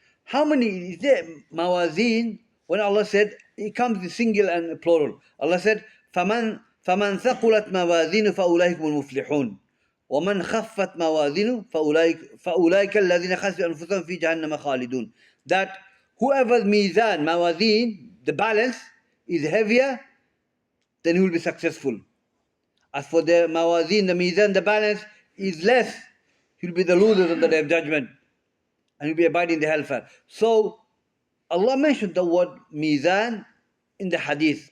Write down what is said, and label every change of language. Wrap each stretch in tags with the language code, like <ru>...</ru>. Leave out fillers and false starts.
<en>How many is there mawazin? When Allah said, it comes in single and plural.</en> <ar>Allah said, فمن ثقلت موازينه فأولئك هم المفلحون ومن خفت موازينه فأولئك الذين خسروا أنفسهم في جهنم خالدون.</ar> <en>That whoever's mizan, mawazin, the balance is heavier, then he will be successful. As for the mawazin, the mizan, the balance is less, he will be the loser on the day of judgment and he will be abiding in the hellfire. So Allah mentioned the word mizan in the hadith.</en>